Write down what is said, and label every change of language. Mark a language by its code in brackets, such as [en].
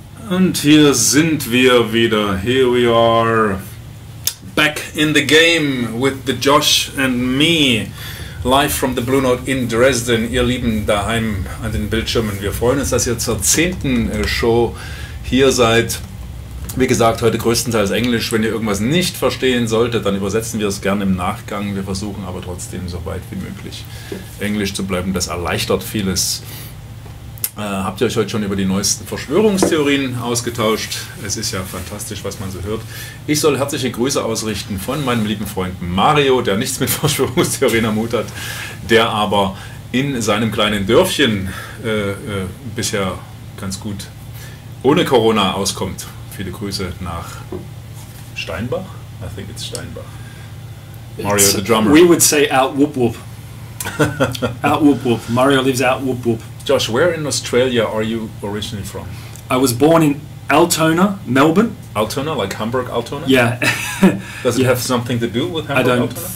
[de] Und hier sind wir wieder. [en] Here we are back in the game with the Josh and me. Live from the Blue Note in Dresden. [de] Ihr Lieben daheim an den Bildschirmen. Wir freuen uns, dass ihr zur 10. Show hier seid. Wie gesagt, heute größtenteils Englisch. Wenn ihr irgendwas nicht verstehen solltet, dann übersetzen wir es gerne im Nachgang. Wir versuchen aber trotzdem so weit wie möglich Englisch zu bleiben. Das erleichtert vieles. Habt ihr euch heute schon über die neuesten Verschwörungstheorien ausgetauscht? Es ist ja fantastisch, was man so hört. Ich soll herzliche Grüße ausrichten von meinem lieben Freund Mario, der nichts mit Verschwörungstheorien am Hut hat, der aber in seinem kleinen Dörfchen bisher ganz gut ohne Corona auskommt. Viele Grüße nach Steinbach? [en] I think it's Steinbach. Mario, the drummer. We would say out whoop whoop. Out whoop whoop. Mario lives out whoop whoop. Josh, where in Australia are you originally from? I was born in Altona, Melbourne. Altona, like Hamburg, Altona? Yeah. Does it have something to do with Hamburg, Altona?